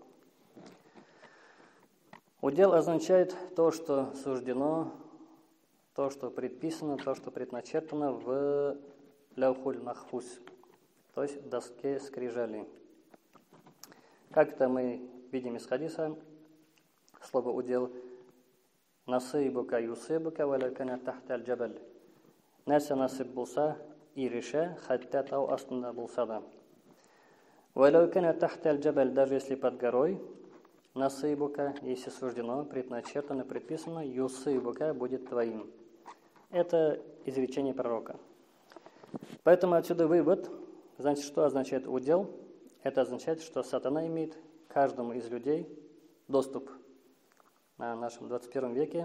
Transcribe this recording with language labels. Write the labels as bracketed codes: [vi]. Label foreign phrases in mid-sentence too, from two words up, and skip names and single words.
[ru] Удел означает то, что суждено, то, что предписано, то, что предначертано в [ar] اللوح المحفوظ, [ru] то есть в доске скрижали. Как это мы видим из хадиса, слово удел [ar] نصيبك يصيبك ولو كان تحت الجبل. [tt] Нәрсе насып булса и реше, хатта тау астында булса да. [ar] ولو كان تحت الجبل, [ru] даже если под горой, насыбука, если суждено, предначертано, предписано, юсыбука будет твоим. Это изречение пророка. Поэтому отсюда вывод, значит, что означает удел? Это означает, что сатана имеет каждому из людей доступ на нашем 21 веке.